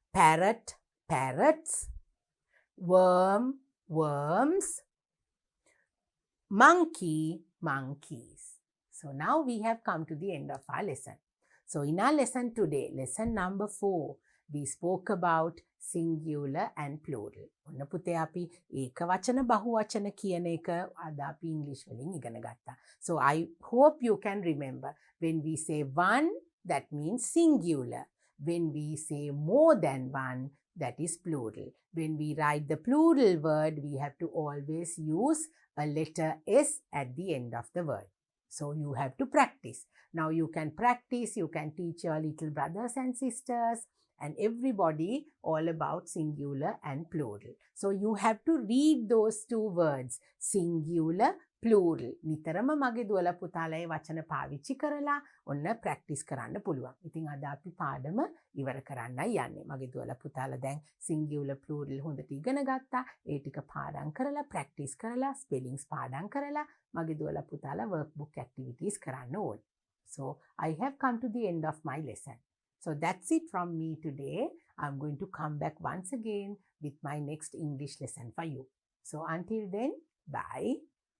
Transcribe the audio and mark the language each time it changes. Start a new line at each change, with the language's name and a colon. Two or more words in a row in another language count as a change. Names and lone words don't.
English: parrot, parrots, worm, worms, monkey, monkeys. So now we have come to the end of our lesson. So in our lesson today, lesson number 4, we spoke about singular and plural.
Sinhala: ඔන්න පුතේ අපි ඒක වචන බහුවචන කියන එක අද අපි ඉංග්‍රීසි වලින් ඉගෙන ගත්තා.
English: So I hope you can remember, when we say one, that means singular. When we say more than one, that is plural. When we write the plural word, we have to always use a letter S at the end of the word. So you have to practice. Now you can practice, you can teach your little brothers and sisters and everybody all about singular and plural. So you have to read those two words, singular, plural.
Sinhala: නිතරම මගේ දුවල පුතාලා ඒ වචන පාවිච්චි කරලා ඔන්න ප්‍රැක්ටිස් කරන්න පුළුවන්. ඉතින් අද අපි පාඩම ඉවර කරන්නයි යන්නේ. මගේ දුවල පුතාලා දැන්
English: singular plural
Sinhala: හොඳට ඉගෙන ගත්තා. ඒ ටික පාඩම් කරලා ප්‍රැක්ටිස් කරලා ස්පෙලිංස් පාඩම් කරලා මගේ දුවල පුතාලා
English: workbook activities
Sinhala: කරන්න ඕනේ.
English: So I have come to the end of my lesson. So that's it from me today. I'm going to come back once again with my next English lesson for you. So until then, bye.